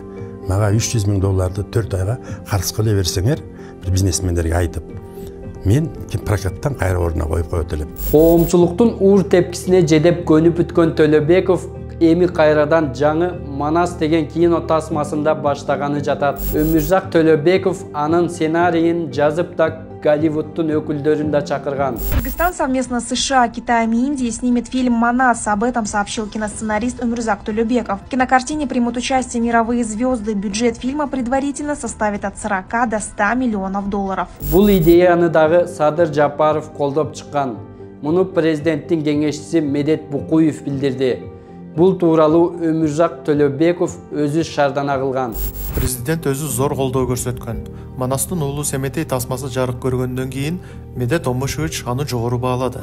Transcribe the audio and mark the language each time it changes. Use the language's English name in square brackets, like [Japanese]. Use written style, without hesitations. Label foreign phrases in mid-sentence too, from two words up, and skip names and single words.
[Kyrgyz] Мага $300,000 4 айга карыз кыла берсеңер, бир бизнесмендерге айтып, мен прокаттан кайра ордуна коюп коет элем. Коомчулуктун уур тепкисине жедеп көнүп бүткөн Төлөбеков эми кайрадан жаңы Манас деген кино тасмасында баштаганы жатат. Өмүрзак Төлөбеков анын сценарийин жазып да Голливудтун өкүлдөрүн да чакырган. [Russian] Кыргызстан совместно с США, Китаем и Индией снимет фильм «Манас». Об этом сообщил киносценарист Өмүрзак Төлөбеков. В кинокартине примут участие мировые звезды. Бюджет фильма предварительно составит от 40 до 100 миллионов долларов. [Kyrgyz] Бул идеяны дагы Садыр Жапаров колдоп чыккан. Муну президенттин кеңешчиси Медет Букуев билдирди. Бул тууралуу Өмүрзак Төлөбеков өзү шардана кылган. Президент өзү зор колдоо көрсөткөн. Манастын уулу Семетей тасмасы жарык көргөндөн кийин Медет Омушевич аны жогору баалады.